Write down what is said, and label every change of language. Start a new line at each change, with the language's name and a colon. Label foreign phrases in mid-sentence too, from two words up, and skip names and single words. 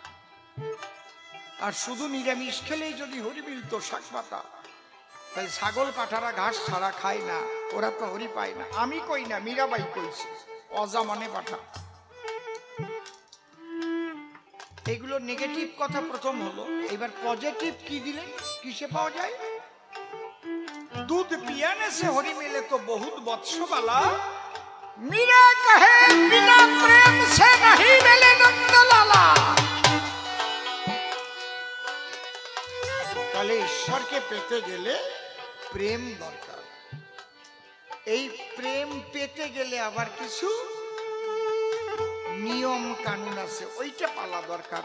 Bangla: আর শুধু নিরামিষ খেলেই যদি হরি মিলত, শাক পাতা, তাহলে ছাগল পাঠারা ঘাস ছাড়া খায় না, ওরা তো হরি পায় না। আমি কই না, মীরাবাই কইছে, অজা মানে পাঠা। এগুলো নেগেটিভ কথা প্রথম হলো। এবার পজিটিভ কি দিলেন, কিসে পাওয়া যায়?
Hindi: दूध पियाने से हरि मिले तो बहुत वत्स वाला, मीरा कहे बिना प्रेम से नहीं मिले नंदलाला।
Bangla: তাহলে ঈশ্বরকে পেতে গেলে প্রেম দরকার। এই প্রেম পেতে গেলে আবার কিছু নিয়ম কানুন আছে, ওইটা পালা দরকার।